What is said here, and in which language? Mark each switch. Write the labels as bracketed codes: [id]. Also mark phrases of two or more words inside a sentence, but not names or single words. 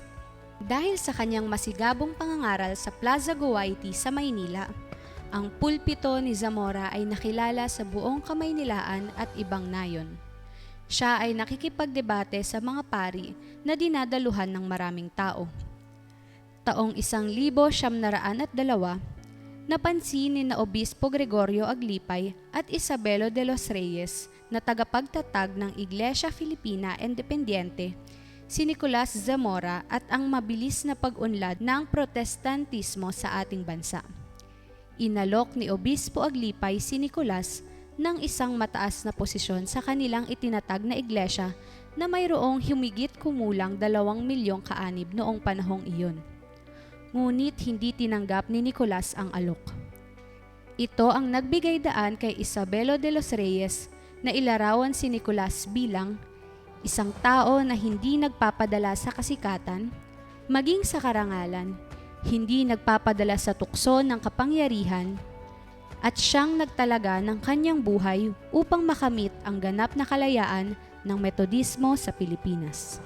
[tl] Dahil sa kanyang masigabong pangangaral sa Plaza Guwaiti sa Maynila, ang pulpito ni Zamora ay nakilala sa buong Kamaynilaan at ibang nayon. Siya ay nakikipagdebate sa mga pari na dinadaluhan ng maraming tao. Taong 1902, napansin ni na Obispo Gregorio Aglipay at Isabelo de los Reyes na tagapagtatag ng Iglesia Filipina Independiente, si Nicolas Zamora at ang mabilis na pag-unlad ng protestantismo sa ating bansa. Inalok ni Obispo Aglipay si Nicolas ng isang mataas na posisyon sa kanilang itinatag na iglesia na mayroong humigit kumulang 2 milyong kaanib noong panahong iyon. Ngunit hindi tinanggap ni Nicolas ang alok. Ito ang nagbigay daan kay Isabelo de los Reyes na ilarawan si Nicolas bilang isang tao na hindi nagpapadala sa kasikatan, maging sa karangalan, hindi nagpapadala sa tukso ng kapangyarihan, at siyang nagtalaga ng kanyang buhay upang makamit ang ganap na kalayaan ng Metodismo sa Pilipinas.